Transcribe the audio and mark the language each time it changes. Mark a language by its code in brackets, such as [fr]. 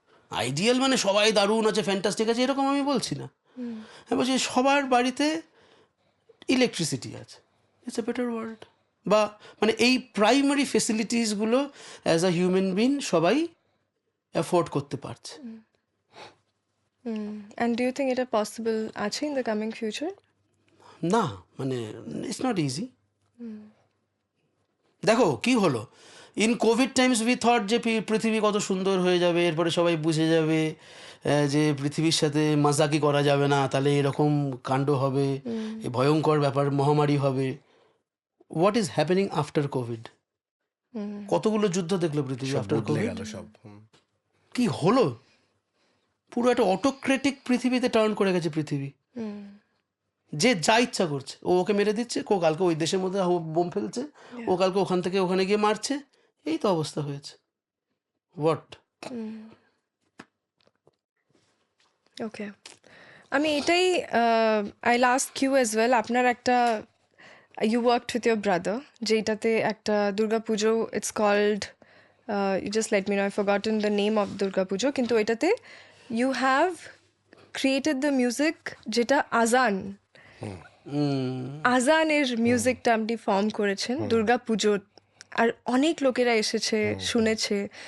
[bn] Ideal মানে সবাই দারুণ আছে, ফ্যান্টাস্টিক আছে, এরকম আমি বলছি না। আমি বলছি সবার বাড়িতে ইলেকট্রিসিটি আছে, [en] It's a better world. [bn] বা মানে এই primary ফেসিলিটিসগুলো [en] as a human being [bn] সবাই অ্যাফোর্ড করতে পারছে। [en] And do you think it is possible [bn] আছে [en] in the coming future? [bn] না, মানে [en] It's not easy. [bn] দেখো কি হলো, [en] in covid times we thought [bn] যে পৃথিবী কত সুন্দর হয়ে যাবে, এরপরে সবাই বুঝে যাবে যে পৃথিবীর সাথে মাজাকি করা যাবে না, তাহলে এরকম কাণ্ড হবে, এই ভয়ঙ্কর ব্যাপার, মহামারী হবে। [en] What is happening after covid? [bn] কতগুলো যুদ্ধ দেখলো পৃথিবী [en] after [bn] বদলে [en] Covid? [bn] গেল সব। কি হলো? পুরো একটা অটোক্রেটিক পৃথিবীতে টার্ন করে গেছে পৃথিবী। যে যা ইচ্ছা করছে, ও ওকে মেরে দিচ্ছে, ও কালকে ওই দেশের মধ্যে বোম ফেলছে, ও কালকে ওখান থেকে ওখানে গিয়ে মারছে, এই তো অবস্থা হয়েছে। [en] What? Okay, [bn] আমি এটাই [en] I'll ask you as well. [bn] আপনার একটা [en] you worked with your brother, [bn] যেটাতে একটা দুর্গা পুজো, [en] it's called you just let me know, I've forgotten the name of [bn] Durga পুজো, কিন্তু এটাতে [en] you have created the music [bn] যেটা আজান, আজানের মিউজিকটা আপনি ফর্ম করেছেন দুর্গা পুজোর, আর অনেক লোকেরা এসেছে, শুনেছে।